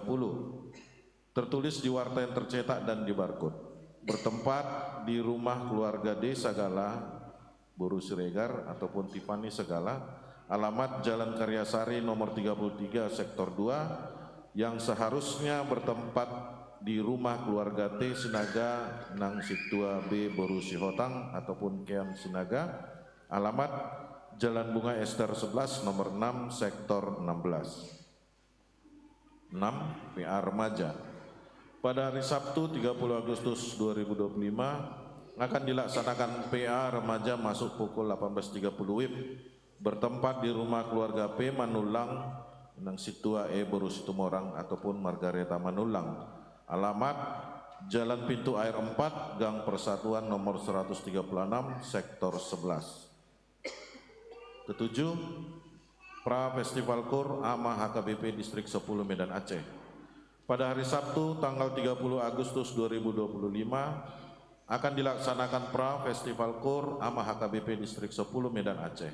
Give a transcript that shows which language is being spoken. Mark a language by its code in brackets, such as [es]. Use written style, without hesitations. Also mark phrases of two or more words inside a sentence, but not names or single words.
[id] Tertulis di warta yang tercetak dan di barcode. Bertempat di rumah keluarga D. Sagala, Boru Siregar ataupun Tipani Segala, alamat Jalan Karyasari nomor 33 Sektor 2, yang seharusnya bertempat di rumah keluarga T Sinaga Nang Situa B Boru Sihotang ataupun Kean Sinaga, alamat Jalan Bunga Ester 11 nomor 6 sektor 16. 6. PA Remaja. Pada hari Sabtu 30 Agustus 2025 akan dilaksanakan PA Remaja masuk pukul 18.30 WIB, bertempat di rumah keluarga P Manulang Nang Situa E Boru Situmorang ataupun Margareta Manulang, alamat Jalan Pintu Air 4, Gang Persatuan nomor 136, Sektor 11. Ketujuh, Pra Festival Kur AMA HKBP Distrik 10 Medan Aceh. Pada hari Sabtu tanggal 30 Agustus 2025 akan dilaksanakan Pra Festival Kur AMA HKBP Distrik 10 Medan Aceh.